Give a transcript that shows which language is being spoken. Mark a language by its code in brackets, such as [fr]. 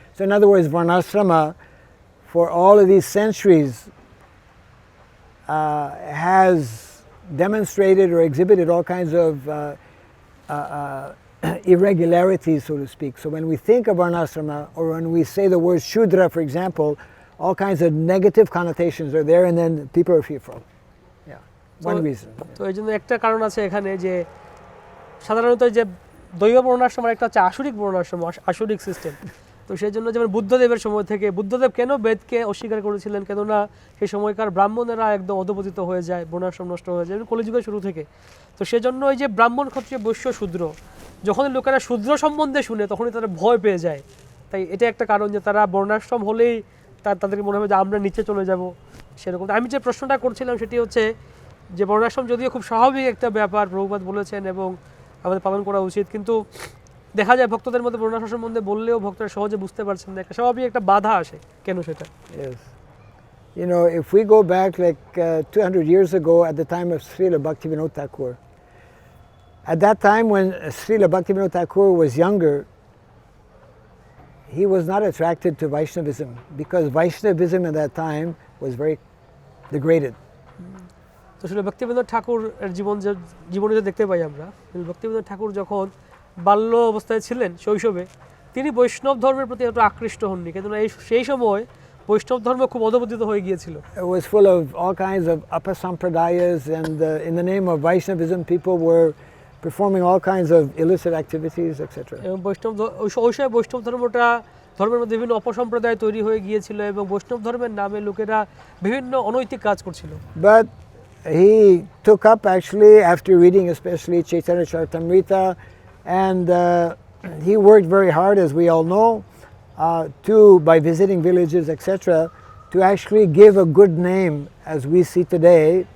[en] So in other words, Varnasrama for all of these centuries has demonstrated or exhibited all kinds of irregularities, so to speak. So when we think of Varnasrama, or when we say the word Shudra, for example, all kinds of negative connotations are there, and then people are fearful. One reason. [bn] তো এই জন্য একটা কারণ আছে এখানে যে সাধারণত যে দৈব বর্ণাশ্রম একটা হচ্ছে আসুরিক বর্ণাশ্রম, আসুরিক সিস্টেম। তো সেই জন্য যেমন বুদ্ধদেবের সময় থেকে, বুদ্ধদেব কেন বেদকে অস্বীকার করেছিলেন, কেননা সেই সময়কার ব্রাহ্মণেরা একদম অধপতিত হয়ে যায়, বর্ণাশ্রম নষ্ট হয়ে যায় কলিযুগের শুরু থেকে। তো সেজন্য এই যে ব্রাহ্মণ, ক্ষত্রিয়, বৈশ্য, শূদ্র, যখন লোকেরা শূদ্র সম্বন্ধে শুনে তখনই তারা ভয় পেয়ে যায়। তাই এটা একটা কারণ যে তারা বর্ণাশ্রম হলেই তাদেরকে মনে হবে যে আমরা নিচে চলে যাব সেরকম। আমি যে প্রশ্নটা করছিলাম সেটি হচ্ছে যে বর্ণাশ্রম যদিও খুব স্বাভাবিক একটা ব্যাপার প্রভুপাদ বলেছেন এবং আমাদের পালন করা উচিত, কিন্তু দেখা যায় ভক্তদের মধ্যে বর্ণাশ্রম সম্বন্ধে বললেও ভক্তরা সহজে বুঝতে পারছেন না, একটা স্বাভাবিক একটা বাধা আসে। কেন সেটা? [en] Yes. You know, if we go back like 200 years ago at the time of Srila Bhaktivinoda Thakur, at that time when Srila Bhaktivinoda Thakur was younger, he was not attracted to Vaishnavism because Vaishnavism at that time was very degraded. [bn] তো আসলে ভক্তিবিনোদ ঠাকুর জীবনে যে দেখতে পাই আমরা, ভক্তিবিনোদ ঠাকুর যখন বাল্য অবস্থায় ছিলেন, শৈশবে, তিনি বৈষ্ণব ধর্মের প্রতি এত আকৃষ্ট হননি, কিন্তু সেই সময় বৈষ্ণব ধর্ম খুব অধঃপতিত হয়ে গিয়েছিল। [en] It was full of all kinds of apasampradayas, and in the name of Vaishnavism people were performing all kinds of illicit activities, etc. [bn] এবং ওই সময় বৈষ্ণব ধর্মের মধ্যে বিভিন্ন অপসম্প্রদায় তৈরি হয়ে গিয়েছিল এবং বৈষ্ণব ধর্মের নামে লোকেরা বিভিন্ন অনৈতিক কাজ করছিল। [en] But he took up actually after reading especially Chaitanya Charitamrita, and he worked very hard, as we all know, by visiting villages, etc., to actually give a good name as we see today.